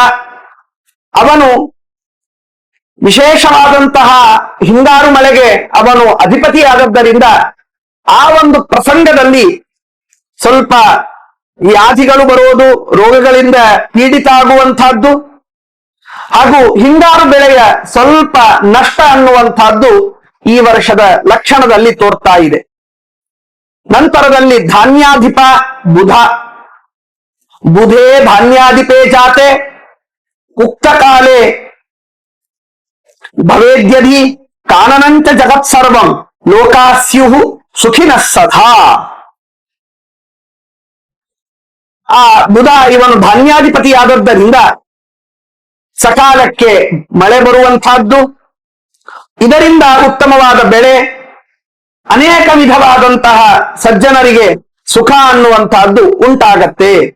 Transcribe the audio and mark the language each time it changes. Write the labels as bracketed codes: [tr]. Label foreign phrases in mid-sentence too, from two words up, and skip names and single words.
[kn] ಅವನು ವಿಶೇಷವಾದಂತಹ ಹಿಂಗಾರು ಮಳೆಗೆ ಅವನು ಅಧಿಪತಿಯಾದದ್ದರಿಂದ ಆ ಒಂದು ಪ್ರಸಂಗದಲ್ಲಿ ಸ್ವಲ್ಪ ವ್ಯಾಧಿಗಳು ಬರುವುದು, ರೋಗಗಳಿಂದ ಪೀಡಿತ ಆಗುವಂತಹದ್ದು ಹಾಗೂ ಹಿಂಗಾರು ಬೆಳೆಯ ಸ್ವಲ್ಪ ನಷ್ಟ ಅನ್ನುವಂತಹದ್ದು ಈ ವರ್ಷದ ಲಕ್ಷಣದಲ್ಲಿ ತೋರ್ತಾ ಇದೆ. [sa] ನಂತರದಲ್ಲಿ ಧಾನ್ಯಾಧಿಪ ಬುಧೇ ಧಾನ್ಯಾಧಿಪೇ ಜಾತೆ ಉಕ್ತ ಕಾಲೇ ಭವೇದ್ಯಧಿ ಕಾನನಂಚ ಜಗತ್ಸರ್ವಂ ಲೋಕಾಸ್ಯುಃ ಸುಖಿನಃ ಸದಾ. [kn] ಆ ಬುಧ ಇವನು ಧಾನ್ಯಾಧಿಪತಿಯಾದದ್ದರಿಂದ ಸಕಾಲಕ್ಕೆ ಮಳೆ ಬರುವಂತಹದ್ದು, ಇದರಿಂದ ಉತ್ತಮವಾದ ಬೆಳೆ, ಅನೇಕ ವಿಧವಾದಂತಹ ಸಜ್ಜನರಿಗೆ ಸುಖ ಅನ್ನುವಂತಹದ್ದು ಉಂಟಾಗತ್ತೆ.